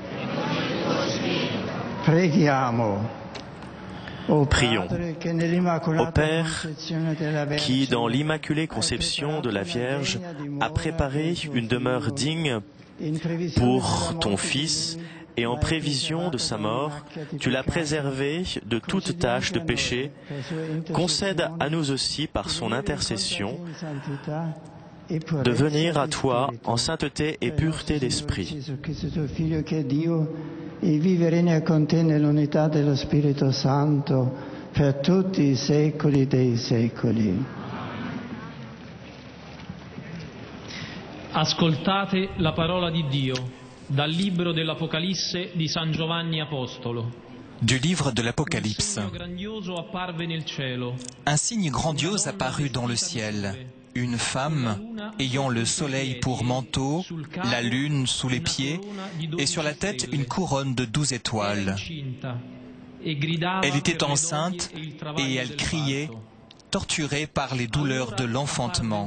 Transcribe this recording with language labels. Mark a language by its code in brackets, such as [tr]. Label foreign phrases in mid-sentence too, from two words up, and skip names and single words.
[it] Preghiamo. [fr] Prions. Ô Père, qui dans l'Immaculée Conception de la Vierge a préparé une demeure digne pour ton Fils, et en prévision de sa mort, tu l'as préservé de toute tâche de péché, concède à nous aussi par son intercession de venir à toi en sainteté et pureté d'esprit. [it] E vive regna con te nell'unità dello Spirito Santo per tutti i secoli dei secoli. Ascoltate la parola di Dio dal libro dell'Apocalisse di San Giovanni Apostolo. [fr] Du livre de l'Apocalypse. Un signe grandiose apparut dans le ciel. Une femme ayant le soleil pour manteau, la lune sous les pieds et sur la tête une couronne de 12 étoiles. Elle était enceinte et elle criait, torturée par les douleurs de l'enfantement.